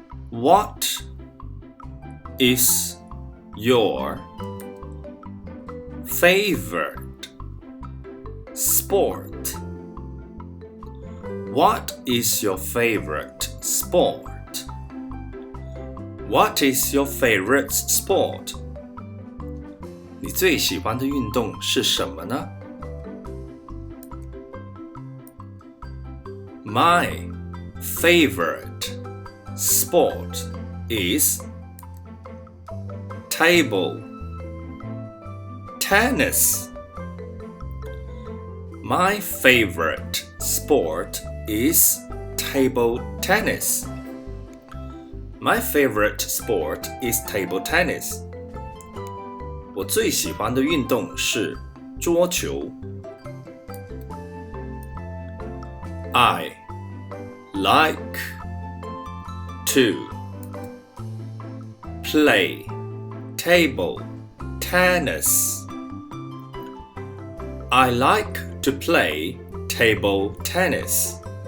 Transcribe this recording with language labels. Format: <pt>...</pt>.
<en>What is your favorite sport? What is your favorite sport? What is your favorite sport?</en> <zh>你最喜欢的运动是什么呢？</zh> <en>My favorite sport is table tennis. My favorite sport is table tennis. My favorite sport is table tennis.</en> <zh>我最喜欢的运动是桌球。</zh> <en>I like to play table tennis. I like to play table tennis.</en>